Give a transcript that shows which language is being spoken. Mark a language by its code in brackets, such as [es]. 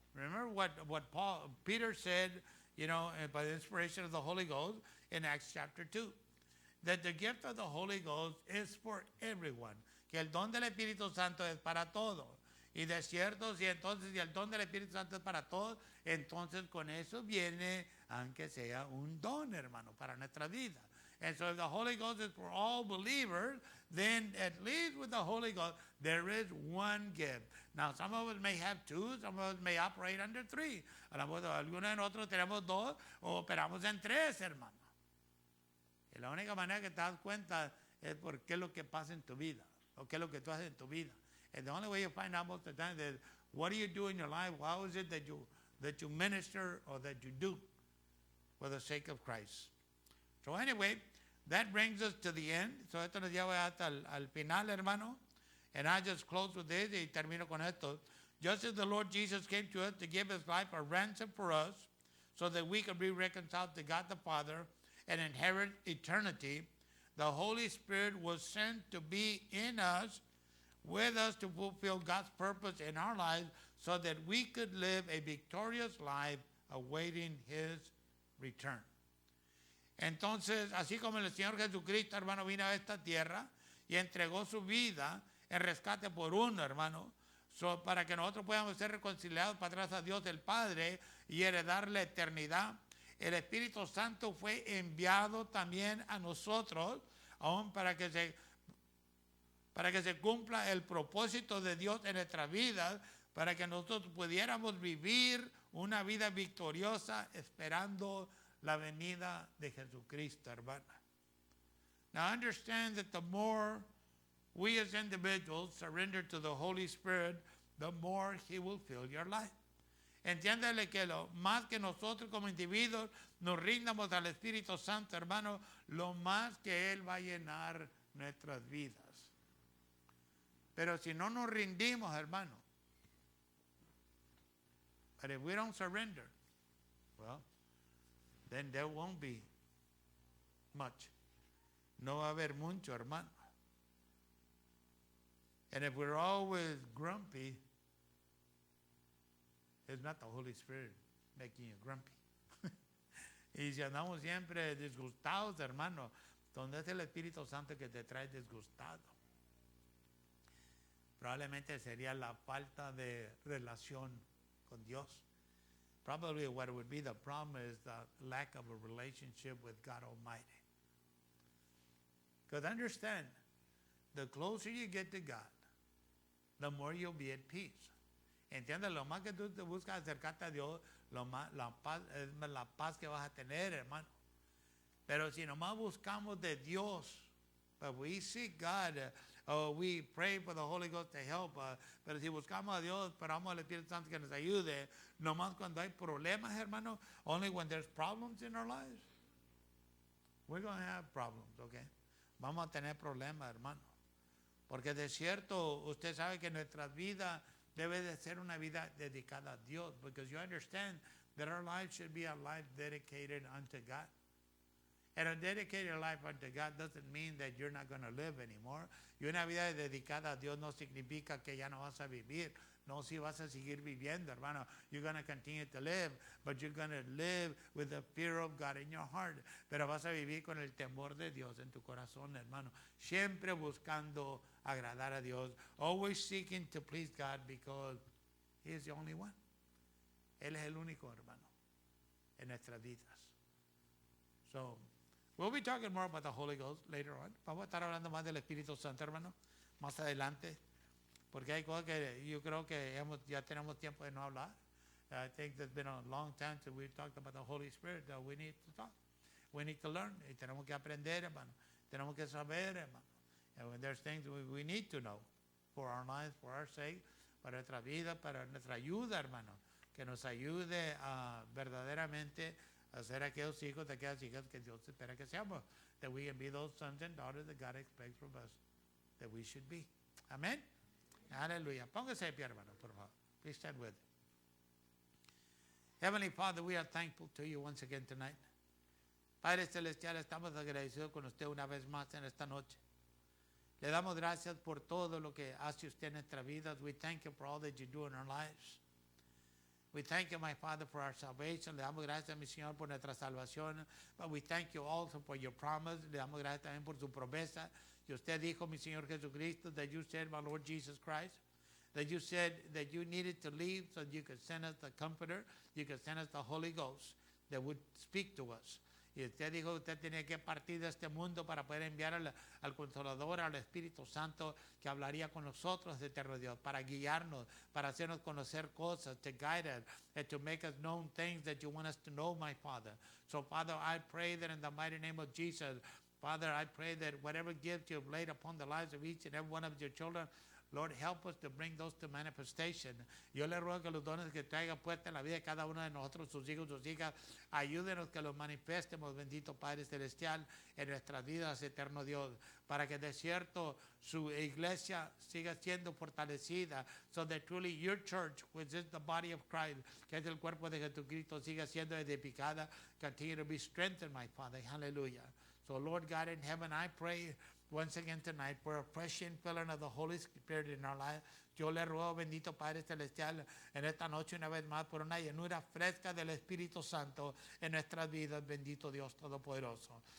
[en] Remember what Peter said, you know, by the inspiration of the Holy Ghost in Acts chapter 2. That the gift of the Holy Ghost is for everyone. [es] Que el don del Espíritu Santo es para todos. Y de cierto, si entonces si el don del Espíritu Santo es para todos, entonces con eso viene, aunque sea un don, hermano, para nuestra vida. [en] And so if the Holy Ghost is for all believers, then at least with the Holy Ghost, there is one gift. Now, some of us may have two, some of us may operate under three. [es] Algunos de nosotros tenemos dos o operamos en tres, hermano. Y la única manera que te das cuenta es por qué es lo que pasa en tu vida, o qué es lo que tú haces en tu vida. [en] And the only way you find out most of the time is what do you do in your life? How is it that you minister or that you do for the sake of Christ? So anyway, that brings us to the end. [es] So esto nos lleva hasta al final, hermano. [en] And I just close with this [es] y termino con esto. [en] Just as the Lord Jesus came to us to give his life a ransom for us, so that we could be reconciled to God the Father and inherit eternity, the Holy Spirit was sent to be in us, with us to fulfill God's purpose in our lives so that we could live a victorious life awaiting His return. [es] Entonces, así como el Señor Jesucristo, hermano, vino a esta tierra y entregó su vida en rescate por uno, hermano, para que nosotros podamos ser reconciliados para atrás a Dios el Padre y heredar la eternidad. El Espíritu Santo fue enviado también a nosotros, aún para que se cumpla el propósito de Dios en nuestras vidas, para que nosotros pudiéramos vivir una vida victoriosa esperando la venida de Jesucristo, hermana. [en] Now understand that the more we as individuals surrender to the Holy Spirit, the more He will fill your life. [es] Entiéndele que lo más que nosotros como individuos nos rindamos al Espíritu Santo, hermano, lo más que Él va a llenar nuestras vidas. Pero si no nos rindimos, hermano, [en] but if we don't surrender, well, then there won't be much. [es] No va a haber mucho, hermano. [en] And if we're always grumpy, it's not the Holy Spirit making you grumpy. [es] Y si andamos siempre disgustados, hermano, ¿dónde es el Espíritu Santo que te trae disgustado? Probablemente sería la falta de relación con Dios. [en] Probably what would be the problem is the lack of a relationship with God Almighty. Because understand, the closer you get to God, the more you'll be at peace. [es] Entiende, lo más que tú te buscas acercarte a Dios, lo más, la paz que vas a tener, hermano. Pero si nomás buscamos de Dios, [en] but we seek God, we pray for the Holy Ghost to help us, [es] pero si buscamos a Dios, esperamos al Espíritu Santo que nos ayude, nomás cuando hay problemas, hermano, [en] only when there's problems in our lives, we're going to have problems, okay? [es] Vamos a tener problemas, hermano. Porque de cierto, usted sabe que nuestra vida debe de ser una vida dedicada a Dios, [en] because you understand that our life should be a life dedicated unto God. And a dedicated life unto God doesn't mean that you're not going to live anymore. [es] Y una vida dedicada a Dios no significa que ya no vas a vivir. No, si vas a seguir viviendo, hermano. [en] You're going to continue to live, but you're going to live with the fear of God in your heart. [es] Pero vas a vivir con el temor de Dios en tu corazón, hermano. Siempre buscando agradar a Dios. [en] Always seeking to please God because He is the only one. [es] Él es el único, hermano, en nuestras vidas. [en] So, we'll be talking more about the Holy Ghost later on. [es] Vamos a estar hablando más del Espíritu Santo, hermano, más adelante. Porque hay cosas que yo creo que ya tenemos tiempo de no hablar. [en] I think there's been a long time since we've talked about the Holy Spirit that we need to talk. We need to learn. [es] Y tenemos que aprender, hermano. Tenemos que saber, hermano. [en] And when there's things we need to know for our lives, for our sake, [es] para nuestra vida, para nuestra ayuda, hermano. Que nos ayude a verdaderamente a ser aquellos hijos de aquellas hijas que Dios espera que seamos. [en] That we can be those sons and daughters that God expects from us that we should be. [es] Amen. Aleluya. Póngase de pie, hermano, por favor. [en] Please stand with me. Heavenly Father, we are thankful to you once again tonight. [es] Padre Celestial, estamos agradecidos con usted una vez más en esta noche. Le damos gracias por todo lo que hace usted en nuestra vida. [en] We thank you for all that you do in our lives. We thank you, my Father, for our salvation. [es] Le damos gracias, mi Señor, por nuestra salvación. [en] But we thank you also for your promise. [es] Le damos gracias también por su promesa. Y usted dijo, mi Señor Jesucristo, [en] that you said, my Lord Jesus Christ, that you said that you needed to leave so you could send us the Comforter, you could send us the Holy Ghost that would speak to us. [es] Y usted dijo que usted tenía que partir de este mundo para poder enviar al Consolador, al Espíritu Santo, que hablaría con nosotros de eterno Dios, para guiarnos, para hacernos conocer cosas, [en] to guide us, and to make us know things that you want us to know, my Father. So, Father, I pray that in the mighty name of Jesus, Father, I pray that whatever gift you have laid upon the lives of each and every one of your children, Lord, help us to bring those to manifestation. [es] Yo le ruego que los dones que traiga puesta en la vida de cada uno de nosotros, sus hijos, sus hijas, ayúdenos que los manifestemos, bendito Padre Celestial, en nuestras vidas, eterno Dios, para que de cierto su iglesia siga siendo fortalecida, [en] so that truly your church, which is the body of Christ, [es] que es el cuerpo de Jesucristo, siga siendo edificada, [en] continue to be strengthened, my Father. Hallelujah. So, Lord God in heaven, I pray once again tonight for a fresh infilling of the Holy Spirit in our life. [es] Yo le ruego, bendito Padre Celestial, en esta noche una vez más por una llenura fresca del Espíritu Santo en nuestras vidas, bendito Dios Todopoderoso.